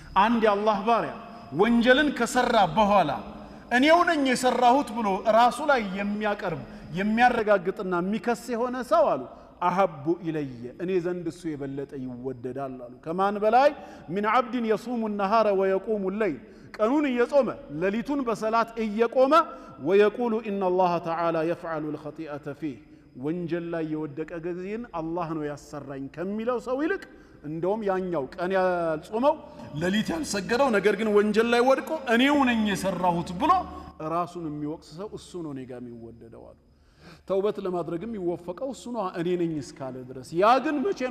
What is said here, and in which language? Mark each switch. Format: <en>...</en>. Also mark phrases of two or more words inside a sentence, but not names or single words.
<am>አንድ የአላህ ባሪያ ወንጀልን ከሰራ በኋላ እኔው ነኝ የሰራሁት ብሎ ራሱ ላይ የሚያቀርብ የሚያረጋግጥና የሚከስ የሆነ ሰው አሉ</am> <ar>أحب إلي</ar> <am>እኔ ዘንድ እሱ የበለጠ ይወደዳል አሉ ከማን በላይ</am> <ar>من عبد يصوم النهار ويقوم الليل</ar> <am>ቀኑን እየጾመ ሌሊቱን በሰላት እየቆመ ويقول</am> <ar>ان الله تعالى يفعل الخطيئة فيه</ar> <am>ወንጀል ላይ የወደቀ ጊዜን አላህ ነው ያሰራኝ ከሚለው ሰው ይልቅ እንደውም ያኛው ቀን ያልጾመው ሌሊት ያልሰገደው ነገር ግን ወንጀል ላይ ወድቆ እኔው ነኝ የሰራሁት ብሎ ራሱን የሚወቅስ ሰው እሱ ነው እኔ ጋር የሚወደደው አሉ ተውበት ለማድረግም ይወፈቀው እሱ ነው እኔ ነኝ እስካለ ድረስ ያ ግን መቼ ነው</am>